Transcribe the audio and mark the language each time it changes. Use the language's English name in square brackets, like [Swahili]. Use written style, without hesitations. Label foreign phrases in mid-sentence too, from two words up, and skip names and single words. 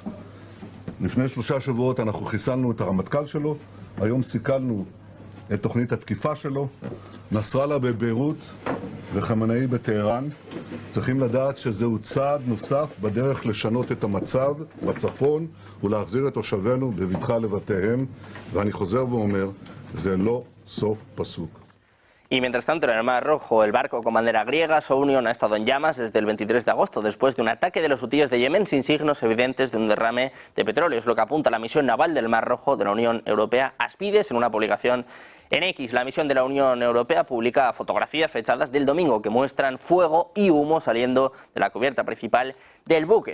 [Hebrew] לפני 3 שבועות אנחנו חיסלנו את הרמטכ"ל שלו, היום סיכלנו את תוכנית התקיפה שלו, נסראללה בביירות וחמינאי בטהרן. צריכים לדעת שזהו צעד נוסף בדרך לשנות את המצב בצפון ולהחזיר את תושבינו בבטחה לבתיהם, ואני חוזר ואומר, זה לא סוף פסוק. [Spanish] Y mientras tanto, en el Mar Rojo, el barco con bandera griega, Sounion, ha estado en llamas desde el 23 de agosto, después de un ataque de los hutíes de Yemen sin signos evidentes de un derrame de petróleo. Es lo que apunta la misión naval del Mar Rojo de la Unión Europea, Aspides, en una publicación en X. La misión de la Unión Europea publica fotografías fechadas del domingo que muestran fuego y humo saliendo de la cubierta principal del buque.